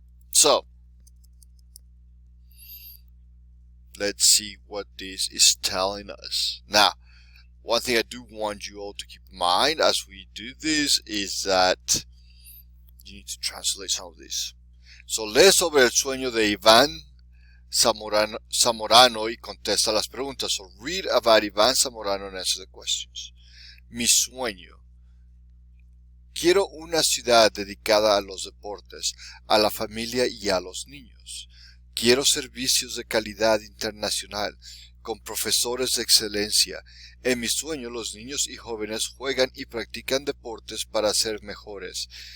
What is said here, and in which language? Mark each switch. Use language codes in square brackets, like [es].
[en] So, let's see what this is telling us. Now, one thing I do want you all to keep in mind as we do this is that you need to translate some of this. So, [es] lee sobre el sueño de Iván Zamorano y contesta las preguntas. [en] So read about Iván Zamorano and answer the questions. [es] Mi sueño. Quiero una ciudad dedicada a los deportes, a la familia y a los niños. Quiero servicios de calidad internacional, con profesores de excelencia. En mi sueño los niños y jóvenes juegan y practican deportes para ser mejores.